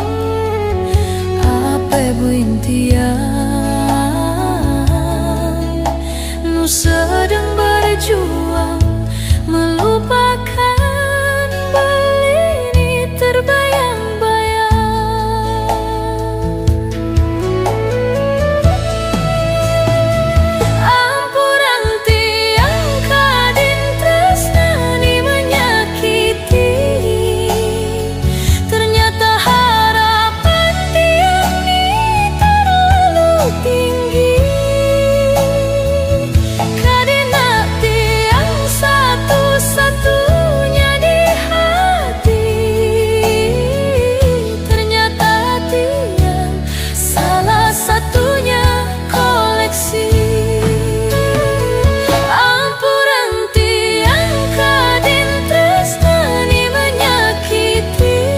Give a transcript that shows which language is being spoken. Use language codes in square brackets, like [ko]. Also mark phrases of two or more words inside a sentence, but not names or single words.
[ban] ape buin tiang nu [id] sedang berjuang melupakan belini terbayang-bayang [ban] ampurang tiang kadin tresnani [id] menyakiti ternyata harapan tiang ni terlalu tinggi [ban] kadina tiang [id] satu-satunya di hati ternyata tiang salah satunya koleksi [ban] ampurang tiang kadin tresnani menyakiti